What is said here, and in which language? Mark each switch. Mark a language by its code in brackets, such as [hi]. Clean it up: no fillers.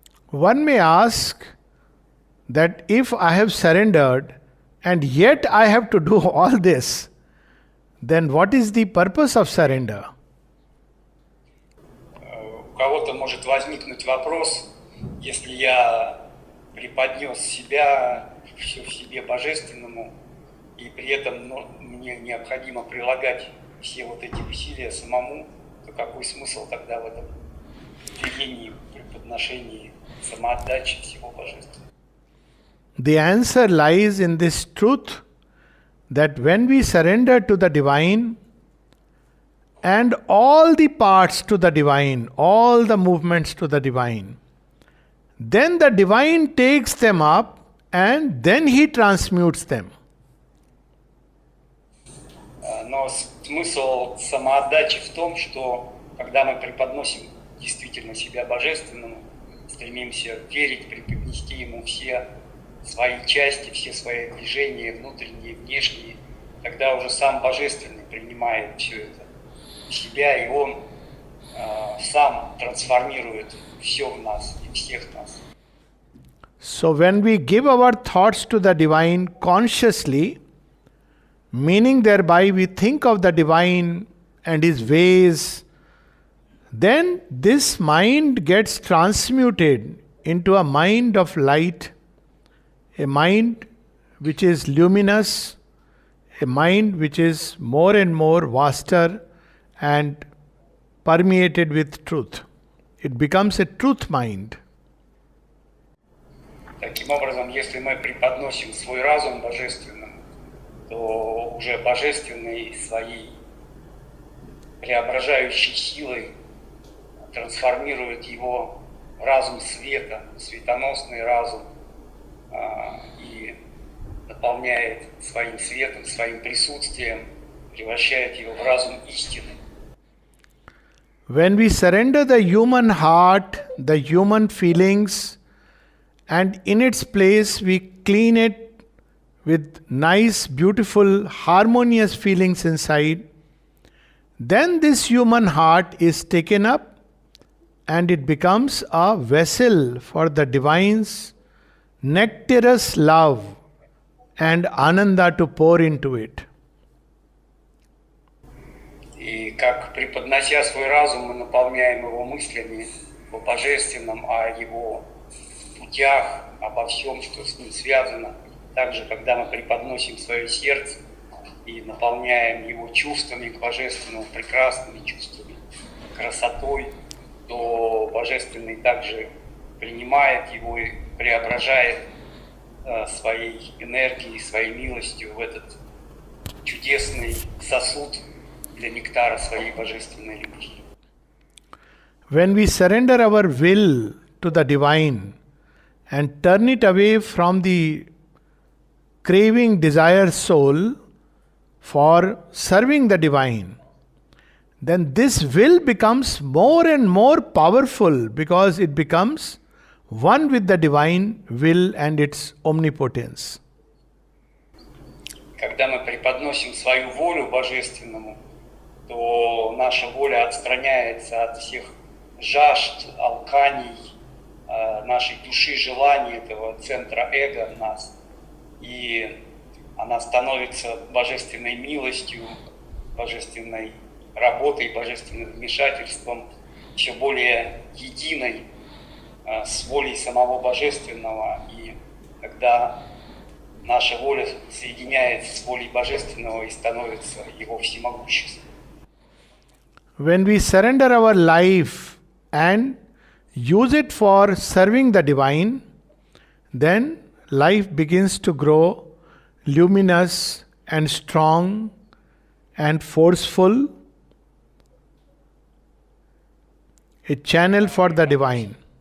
[en] One may ask that if I have surrendered and yet I have to do all this, then what is the purpose of surrender? [ru] У кого-то может возникнуть вопрос, если я преподнес себя, все в себе божественному, и при этом мне необходимо прилагать все вот эти усилия самому, то какой смысл тогда в этом введении, преподношении, самоотдачи всего божественного? [en] The answer lies in this truth that when we surrender to the divine and all the parts to the divine, all the movements to the divine, then the divine takes them up and then he transmutes them. [ru] Но смысл самоотдачи в том, что когда мы преподносим действительно себя божественному, стремимся верить, преподнести ему все свои части, все свои движения, внутренние, внешние, тогда уже сам Божественный принимает все это в себя, и он сам трансформирует все в нас и всех нас. [en] So when we give our thoughts to the divine consciously, meaning thereby we think of the divine and his ways, then this mind gets transmuted into a mind of light, a mind which is luminous, a mind which is more and more vaster and permeated with truth. It becomes a truth mind. [ru] Таким образом, если мы преподносим свой разум божественному, то уже божественный своей преображающей силой трансформирует его в разум света, светоносный разум, и наполняет своим светом, своим присутствием, превращает его в разум истины. [en] When we surrender the human heart, the human feelings, and in its place we clean it with nice, beautiful, harmonious feelings inside, then this human heart is taken up and it becomes a vessel for the divine's nectarous love and ananda to pour into it. [ru] И как преподнося свой разум, мы наполняем его мыслями о божественном, о его путях, обо всем, что с ним связано. Также, когда мы преподносим свое сердце и наполняем его чувствами к божественному, прекрасными чувствами, красотой, то Божественный также принимает его и преображает своей энергией, своей милостью в этот чудесный сосуд для нектара своей божественной любви. [en] When we surrender our will to the divine and turn it away from the craving desire soul for serving the divine, then this will becomes more and more powerful because it becomes one with the divine will and its omnipotence. [ru] Когда мы преподносим свою волю божественному, то наша воля отстраняется от всех жажд, алканий, нашей души, желаний, этого центра эго в нас. И она становится божественной милостью, божественной работой, божественным вмешательством, все более единой с волей самого Божественного. И когда наша воля соединяется с волей Божественного и становится его всемогуществом. [en] When we surrender our life and use it for serving the divine, then life begins to grow luminous and strong and forceful, a channel for the divine.